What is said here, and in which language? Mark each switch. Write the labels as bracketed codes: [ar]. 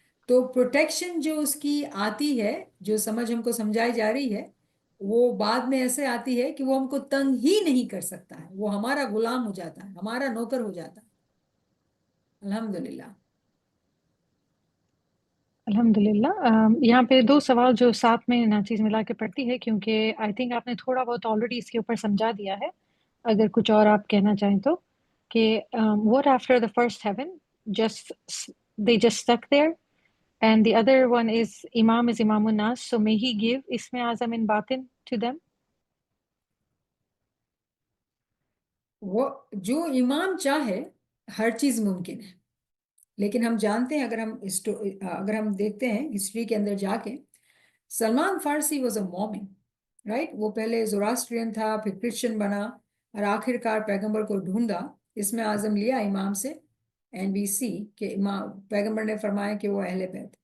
[hi] तो प्रोटेक्शन जो उसकी आती है, जो समझ हमको समझाई जा रही है, वो बाद में ऐसे आती है कि वो हमको तंग ही नहीं कर सकता है, वो हमारा गुलाम हो जाता है, हमारा नौकर हो जाता है। अल्हम्दुलिल्लाह। अल्हम्दुलिल्लाह। यहाँ पे दो सवाल जो साथ में नाचीज मिला के पढ़ती है, क्योंकि [en] I think [hi] आपने थोड़ा बहुत ऑलरेडी इसके ऊपर समझा दिया है। अगर कुछ और आप कहना चाहें तो कि [en] what after the first heaven just they just stuck there, and the other one is Imam is Imamun Nas, so may he give Isme Azam in Batin to them. [hi] वो जो इमाम चाहे हर चीज मुमकिन है, लेकिन हम जानते हैं अगर हम देखते हैं हिस्ट्री के अंदर जाके, सलमान फारसी वॉज अ मोमिन राइट, वो पहले ज़ोरास्ट्रियन था, फिर क्रिश्चियन बना और आखिरकार पैगंबर को ढूंढा, इसमें आज़म लिया इमाम से, [en] and we see [hi] कि इमाम पैगंबर ने फरमाया कि वो अहले बैत।